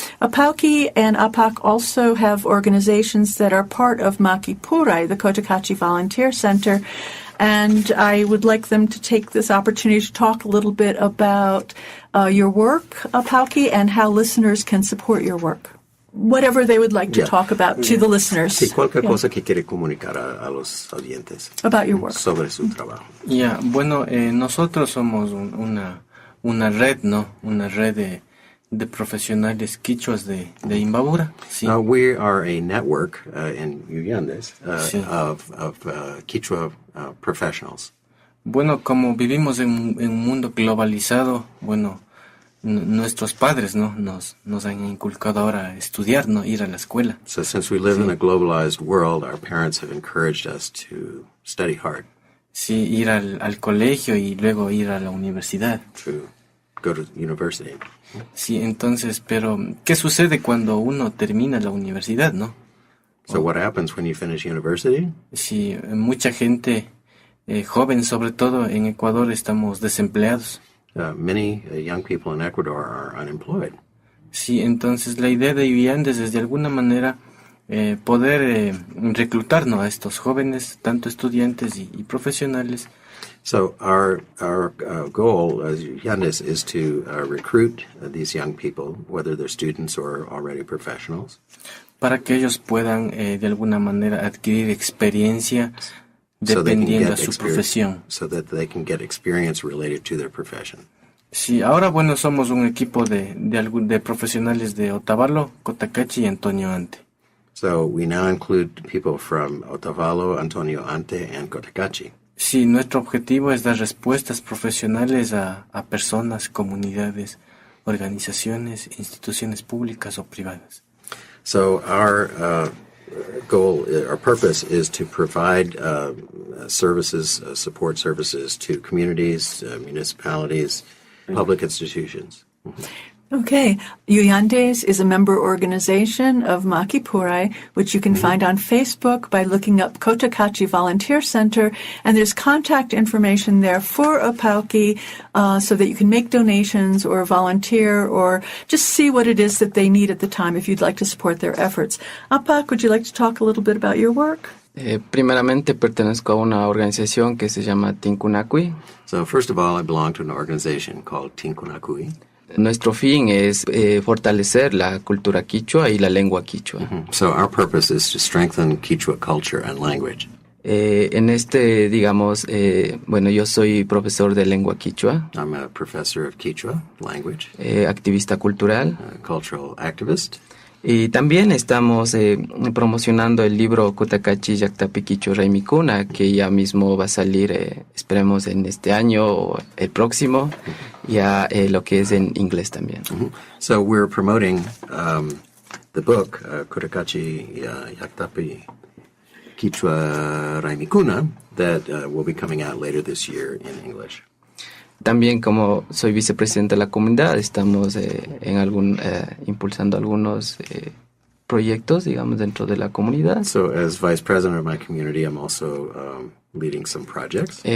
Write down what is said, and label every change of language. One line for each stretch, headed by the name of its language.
English: Apauki and Apak also have organizations that are part of Makipurai, the Cotacachi Volunteer Center, and I would like them to take this opportunity to talk a little bit about your work, Apauki, and how listeners can support your work. Whatever they would like to talk about to the listeners.
Spanish: Sí, cualquier cosa que quiere comunicar a los oyentes.
English: About your work.
Spanish: Sobre su trabajo. Bueno, nosotros somos una red, ¿no? Una red de profesionales quichuas de Imbabura. Sí.
English: We are a network in Uyandes of Kichwa professionals.
Spanish: Bueno, como vivimos en un mundo globalizado, bueno, nuestros padres, ¿no? Nos han inculcado ahora a estudiar, ¿no? Ir a la escuela.
English: So since we live in a globalized world, our parents have encouraged us to study hard.
Spanish: Sí, ir al colegio y luego ir a la universidad.
English: To go to university.
Spanish: Sí, entonces, pero ¿qué sucede cuando uno termina la universidad, no?
English: So what happens when you finish university?
Spanish: Sí, mucha gente joven, sobre todo en Ecuador, estamos desempleados.
English: Many young people in Ecuador are unemployed.
Spanish: Sí, entonces la idea de Uyandes es de alguna manera poder reclutarnos a estos jóvenes, tanto estudiantes y profesionales.
English: So our goal as Uyandes is to recruit these young people, whether they're students or already professionals.
Spanish: Para que ellos puedan de alguna manera adquirir experiencia dependiendo de su profesión.
English: So that they can get experience related to their profession.
Spanish: Sí, ahora bueno, somos un equipo de profesionales de Otavalo, Cotacachi y Antonio Ante.
English: So we now include people from Otavalo, Antonio Ante, and Cotacachi.
Spanish: Sí, nuestro objetivo es dar respuestas profesionales a personas, comunidades, organizaciones, instituciones públicas o privadas.
English: So our goal, our purpose is to provide services, support services to communities, municipalities, public institutions. Okay. Uyandes is a member organization of Makipurai, which you can find on Facebook by looking up Cotacachi Volunteer Center, and there's contact information there for Apauki so that you can make donations or volunteer or just see what it is that they need at the time if you'd like to support their efforts. Apak, would you like to talk a little bit about your work?
Spanish: Primeramente pertenezco a una organización que se llama Tinkunakui.
English: So first of all, I belong to an organization called Tinkunakui.
Spanish: Nuestro fin es fortalecer la cultura quichua y la lengua quichua.
English: So our purpose is to strengthen Kichwa culture and language.
Spanish: En digamos, bueno, yo soy profesor de lengua quichua.
English: I'm a professor of Kichwa language.
Spanish: Activista cultural.
English: Cultural activist.
Spanish: Y también estamos promocionando el libro Cotacachi Yaktapi Kichwa Raymi Kuna, que ya mismo va a salir, esperemos en este año o el próximo, ya lo que es en inglés también.
English: So we're promoting the book Cotacachi Yaktapi Kichwa Raymi Kuna that will be coming out later this year in English.
Spanish: También como soy vicepresidente de la comunidad, estamos impulsando algunos proyectos, digamos, dentro de la comunidad.
English: So as vice president of my community, I'm also leading some projects.